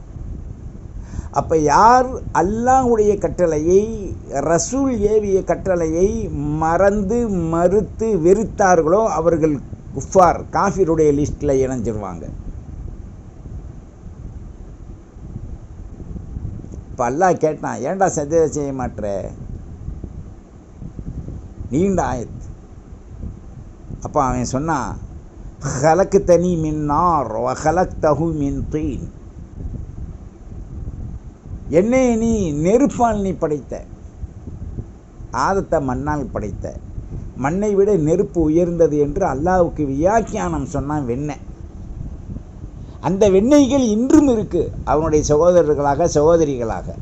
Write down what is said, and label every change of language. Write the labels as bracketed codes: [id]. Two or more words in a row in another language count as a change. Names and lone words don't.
[ta] அப்போ யார் அல்லாஹ்வுடைய கட்டளையை, ரசூல் ஏவிய கட்டளையை மறந்து மறுத்து வெறுத்தார்களோ அவர்கள் குஃபார், காஃபிருடைய லிஸ்ட்டில் இணைஞ்சிருவாங்க. இப்போ அல்லாஹ் கேட்டான், ஏன்டா சஜ்தா செய்ய மாட்ற? நீண்ட ஆயத். அப்போ அவன் சொன்னான், [ar] خلقتني من نار وخلقته من طين. [ta] என்னை நீ நெருப்பால் நீ படைத்த, ஆதத்தை மண்ணால் படைத்த, மண்ணை விட நெருப்பு உயர்ந்தது என்று அல்லாஹ்வுக்கு வியாக்கியானம் சொன்னான் வெண்ணெய். அந்த வெண்ணெய்கள் இன்றும் இருக்கு அவனுடைய சகோதரர்களாக சகோதரிகளாக.